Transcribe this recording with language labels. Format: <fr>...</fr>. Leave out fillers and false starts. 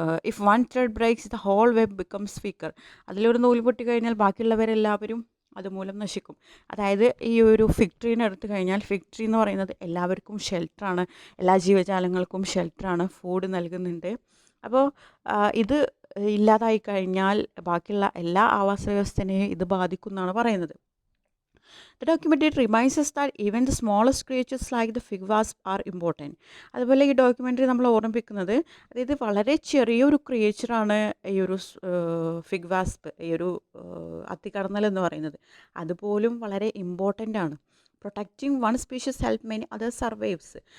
<en>If one thread breaks the whole web becomes weaker.</en> <ml>അതിലൊരു നൂല് പൊട്ടിക്കഴിഞ്ഞാൽ ബാക്കിയുള്ളവരെല്ലാവരും അതുമൂലം നശിക്കും. അതായത് ഈ ഒരു ഫിഗ് ട്രീനെ എടുത്തു കഴിഞ്ഞാൽ, ഫിഗ് ട്രീ എന്ന് പറയുന്നത് എല്ലാവർക്കും ഷെൽട്ടറാണ്, എല്ലാ ജീവജാലങ്ങൾക്കും ഷെൽട്ടറാണ്, ഫുഡ് നൽകുന്നുണ്ട്. അപ്പോൾ ഇത് ഇല്ലാതായി കഴിഞ്ഞാൽ ബാക്കിയുള്ള എല്ലാ ആവാസ വ്യവസ്ഥനെയും ഇത് ബാധിക്കും എന്നാണ് പറയുന്നത്.</ml> <en>The documentary reminds us that even the smallest creatures like the fig wasp are important.</en> <ml>അതുപോലെ ഈ ഡോക്യുമെൻ്ററി നമ്മൾ ഓർമ്മിപ്പിക്കുന്നത് അതായത് വളരെ ചെറിയൊരു ക്രിയേച്ചറാണ് ഈ ഒരു ഫിഗ് വാസ്പ്, ഈ ഒരു അത്തിക്കടന്നൽ എന്ന് പറയുന്നത്. അതുപോലും വളരെ ഇമ്പോർട്ടൻ്റ് ആണ്.</ml> <en>Protecting one species help many other survives.</en>